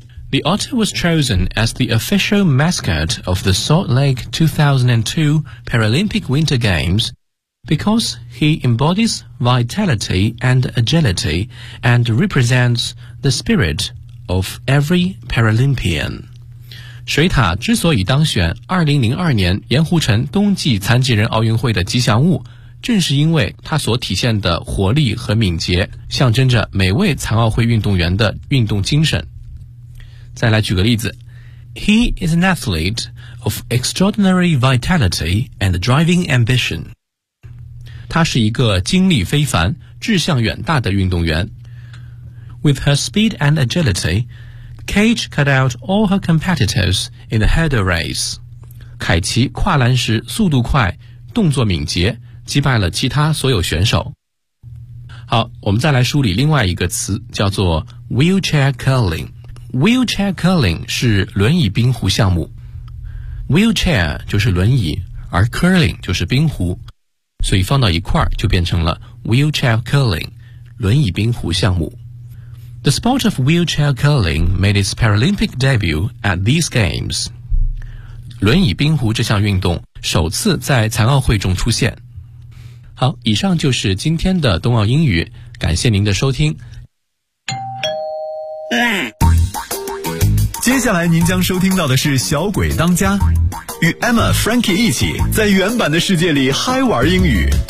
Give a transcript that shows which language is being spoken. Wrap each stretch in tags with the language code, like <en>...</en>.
<en>The otter was chosen as the official mascot of the Salt Lake 2002 Paralympic Winter Games because he embodies vitality and agility and represents the spirit of every Paralympian。</en> <zh>水獭之所以当选2002年盐湖城冬季残疾人奥运会的吉祥物，正是因为它所体现的活力和敏捷，象征着每位残奥会运动员的运动精神。再来举个例子，</zh> <en>He is an athlete of extraordinary vitality and driving ambition.</en> <zh>他是一个精力非凡、志向远大的运动员。</zh> <en>With her speed and agilityCage cut out all her competitors in the hurdle race.</en> <zh>凯奇跨栏时速度快，动作敏捷，击败了其他所有选手。好，我们再来梳理另外一个词，叫做 wheelchair curling. Wheelchair curling 是轮椅冰壶项目。Wheelchair 就是轮椅，而 curling 就是冰壶，所以放到一块就变成了 wheelchair curling， 轮椅冰壶项目。</zh> <en>The sport of wheelchair curling made its Paralympic debut at these games.</en> <zh>轮椅冰壶这项运动首次在残奥会中出现。好，以上就是今天的冬奥英语，感谢您的收听。接下来您将收听到的是小鬼当家，与 Emma Frankie 一起在原版的世界里嗨玩英语。</zh>